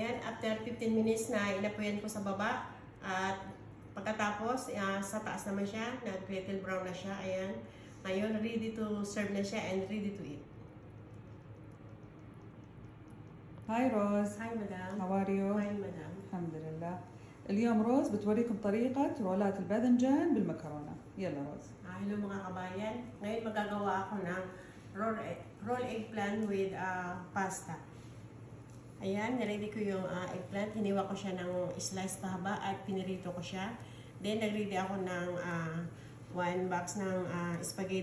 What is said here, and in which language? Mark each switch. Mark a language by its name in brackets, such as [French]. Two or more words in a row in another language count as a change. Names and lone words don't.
[English] after 15 minutes [Filipino] na inapuyan ko sa baba. At pagkatapos, sa taas naman siya, nag- [English] little brown [Filipino] na siya. Ayan. Ngayon, [English] ready to serve [Filipino] na siya and [English] ready to eat. [Arabic] هاي روز. [English] Hi, madam. How are you? Hi, madam. [Arabic] الحمد لله. اليوم روز بتوريكم طريقة رولات الباذنجان بالمكرونة. يلا روز. [Filipino] Hello mga kabayan. Ngayon magagawa ako ng [English] roll eggplant with pasta. [Filipino] Ayan, niready ko yung eggplant. Hiniwa ko siya ng slice pahaba at pinirito ko siya. Then, nag-ready ako ng 1 box ng spaghetti.